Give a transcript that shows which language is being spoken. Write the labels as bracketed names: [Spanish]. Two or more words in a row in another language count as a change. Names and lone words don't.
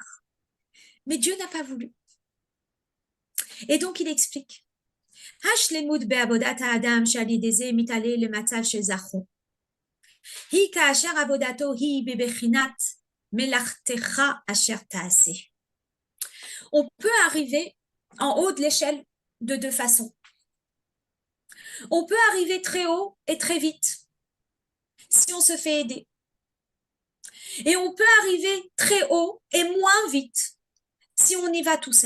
[French] Mais Dieu n'a pas voulu. Et donc il explique. [Hebrew] השלמות בעבודת האדם שעל ידי זה מתעלה למצב של זכור. היא כאשר עבודתו היא בבחינת מלאכתך אשר תעשה. [French] On peut arriver en haut de l'échelle de deux façons. On peut arriver très haut et très vite si on se fait aider. Et on peut arriver très haut et moins vite si on y va tout seul.